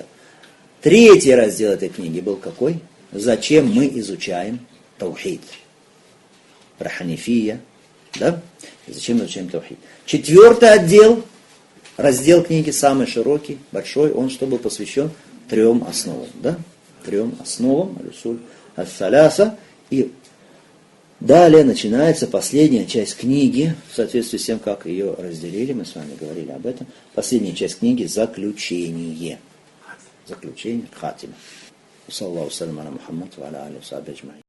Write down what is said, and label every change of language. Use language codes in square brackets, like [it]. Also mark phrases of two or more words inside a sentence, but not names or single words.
[ru] 3 раздел этой книги был какой? Зачем мы изучаем таухид? Про ханифия. Да? И зачем мы изучаем таухид? 4 отдел, раздел книги самый широкий, большой, он что был посвящен 3 основам, да? 3 основам, [ar] الأصول الثلاثة. [ru] И далее начинается последняя часть книги, в соответствии с тем, как ее разделили, мы с вами говорили об этом. Последняя часть книги — заключение. Заключение, хатима. [ar] صلى الله سلام على محمد وعلى آله وصحبه أجمعين.